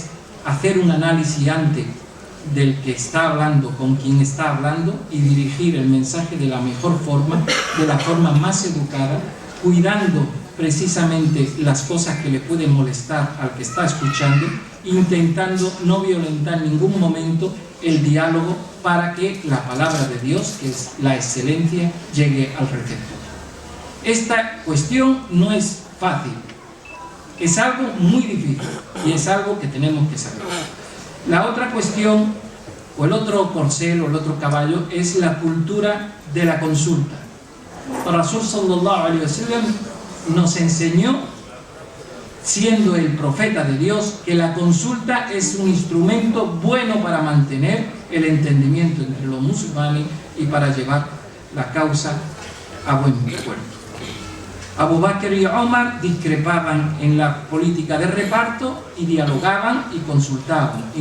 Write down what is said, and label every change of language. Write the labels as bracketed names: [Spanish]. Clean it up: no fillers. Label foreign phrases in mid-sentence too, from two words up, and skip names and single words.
[Spanish] hacer un análisis antes del que está hablando, con quien está hablando, y dirigir el mensaje de la mejor forma, de la forma más educada, cuidando precisamente las cosas que le pueden molestar al que está escuchando, intentando no violentar en ningún momento el diálogo para que la palabra de Dios, que es la excelencia, llegue al receptor. Esta cuestión no es fácil, es algo muy difícil y es algo que tenemos que saber. La otra cuestión, o el otro corcel, o el otro caballo, es la cultura de la consulta. [Arabic] رسول صلى الله عليه وسلم [Spanish] nos enseñó, siendo el profeta de Dios, que la consulta es un instrumento bueno para mantener el entendimiento entre los musulmanes y para llevar la causa a buen puerto. Abu Bakr y Omar discrepaban en la política de reparto y dialogaban y consultaban.